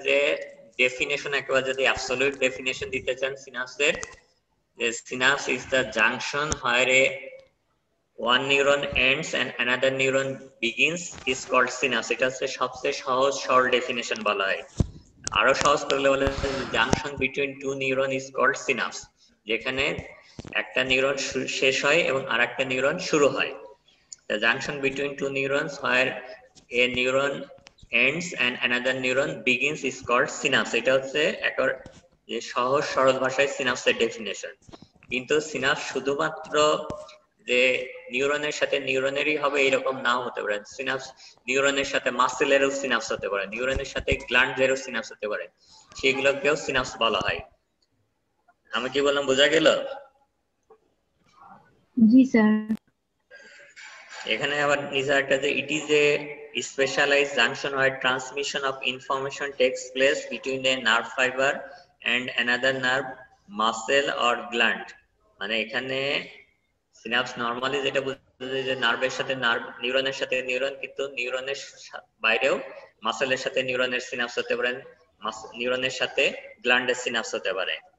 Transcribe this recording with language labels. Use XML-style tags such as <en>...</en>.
<bn>যে ডেফিনেশন একেবারে যদি অ্যাবসলিউট ডেফিনেশন দিতে চান সিনাপসের, যে</bn> <en>Synapse is the junction where a one neuron ends and another neuron begins is called synapse.</en> <bn>এটা হচ্ছে সবচেয়ে সহজ সরল ডেফিনেশন বলা হয়। আরো সহজ করলে বলে</bn> <en>junction between two neuron is called synapse,</en> <bn>যেখানে একটা নিউরন শেষ হয় এবং আরেকটা নিউরন শুরু হয়।</bn> <en>The junction between two neurons where a neuron ends and another neuron begins is called synapse.</en> <bn>এটা হচ্ছে একটা যে সহজ সরল ভাষায় সিনাপসের ডেফিনেশন। কিন্তু সিনাপস শুধুমাত্র যে নিউরনের সাথে নিউরনেরই হবে এরকম নাও হতে পারে। সিনাপস নিউরনের সাথে মাসেলেরও সিনাপস হতে পারে, নিউরনের সাথে গ্ল্যান্ডেরও সিনাপস হতে পারে, সেগুলোকেও সিনাপস বলা হয়। আমি কি বললাম বোঝা গেল? জি স্যার। এখানে আবার নিচে একটা যে</bn> <en>It is a specialized junction where transmission of information takes place between a nerve fiber and another nerve, muscle or gland।</en> <bn>মানে এখানে সিনাপস নরমালি যেটা বুঝে যে নার্ভের সাথে নার্ভ, নিউরনের সাথে নিউরন, কিন্তু নিউরনের বাইরেও মাসেলের সাথে নিউরনের সিনাপস হতে পারে, নিউরনের সাথে গ্ল্যান্ডের সিনাপস হতে পারে।</bn>